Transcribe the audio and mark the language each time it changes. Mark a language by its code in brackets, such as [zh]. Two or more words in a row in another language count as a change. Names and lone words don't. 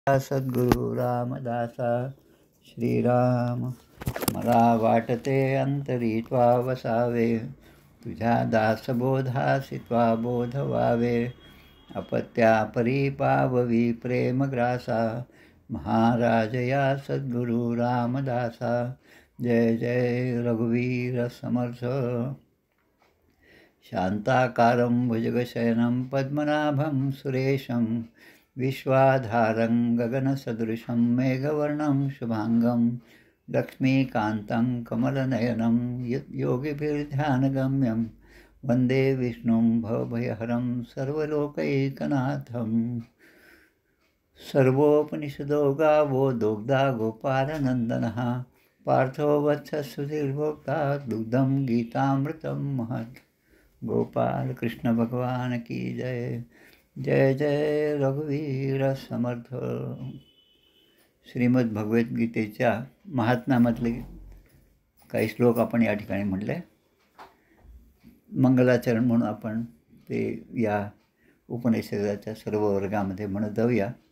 [mr] सद्गुरु रामदासा श्रीराम मला वाटते अंतरी त्वा वसावे, तुझ्या दासबोधासी त्वा बोध व्हावे. अपत्या परिपाववी प्रेमग्रासा, महाराज या सद्गुरु रामदासा. जय जय रघुवीर समर्थ. [sa] शांताकारं भुजगशयनं पद्मनाभं सुरेशं, विश्वाधारं गगनसदृशं मेघवर्णं शुभांगं, लक्ष्मीकान्तं कमलनयनं योगिभिर्ध्यानगम्यं, वन्दे विष्णुं भवभयहरं सर्वलोकैकनाथं. सर्वोपनिषदो गावो दोग्धा गोपालनन्दनः, पार्थो वत्सः सुधीर्भोक्ता दुग्धं गीतामृतं महत्. [hi] गोपाल कृष्ण भगवान की जय. [mr] जय जय रघुवीर समर्थ. श्रीमद भगवद्गीतेच्या महात्म्यामधले काही श्लोक आपण या ठिकाणी म्हटले. मंगलाचरण म्हणून आपण ते या उपनिषदाच्या सर्व वर्गामध्ये म्हणत जाऊया.